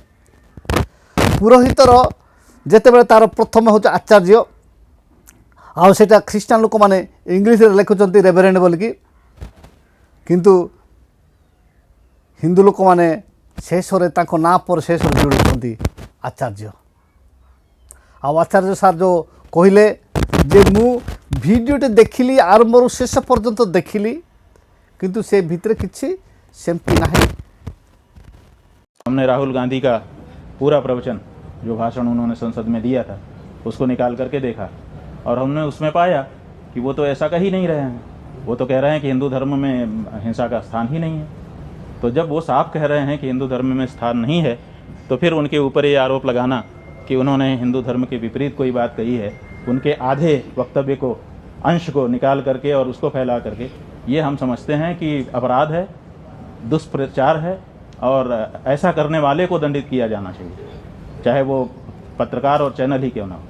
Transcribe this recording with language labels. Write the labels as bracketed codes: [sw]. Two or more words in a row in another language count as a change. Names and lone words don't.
[or] ପୁରୋହିତର ଯେତେବେଳେ ତାର ପ୍ରଥମ ହେଉଛି ଆଚାର୍ଯ୍ୟ ଆଉ ସେଇଟା ଖ୍ରୀଷ୍ଟିଆନ ଲୋକମାନେ ଇଂଲିଶରେ ଲେଖୁଛନ୍ତି ରେଭରେଣ୍ଡ ବୋଲିକି କିନ୍ତୁ ହିନ୍ଦୁ ଲୋକମାନେ ଶେଷରେ ତାଙ୍କ ନାଁ ପରେ ଶେଷରେ ଯୋଡ଼ୁଛନ୍ତି ଆଚାର୍ଯ୍ୟ ଆଉ ଆଚାର୍ଯ୍ୟ ସାର୍ ଯେଉଁ କହିଲେ ଯେ ମୁଁ ଭିଡ଼ିଓଟେ ଦେଖିଲି ଆରମ୍ଭରୁ ଶେଷ ପର୍ଯ୍ୟନ୍ତ ଦେଖିଲି କିନ୍ତୁ ସେ ଭିତରେ କିଛି ସେମିତି ନାହିଁ। [hi] हमने राहुल गांधी का पूरा प्रवचन जो भाषण उन्होंने संसद में दिया था उसको निकाल करके देखा और हमने उसमें पाया कि वो तो ऐसा कह ही नहीं रहे हैं। वो तो कह रहे हैं कि हिंदू धर्म में हिंसा का स्थान ही नहीं है। तो जब वो साफ कह रहे हैं कि हिंदू धर्म में स्थान नहीं है तो फिर उनके ऊपर ये आरोप लगाना कि उन्होंने हिंदू धर्म के विपरीत कोई बात कही है, उनके आधे वक्तव्य को अंश को निकाल करके और उसको फैला करके, ये हम समझते हैं कि अपराध है, दुष्प्रचार है और ऐसा करने वाले को दंडित किया जाना चाहिए, चाहे वो पत्रकार और चैनल ही क्यों ना हो।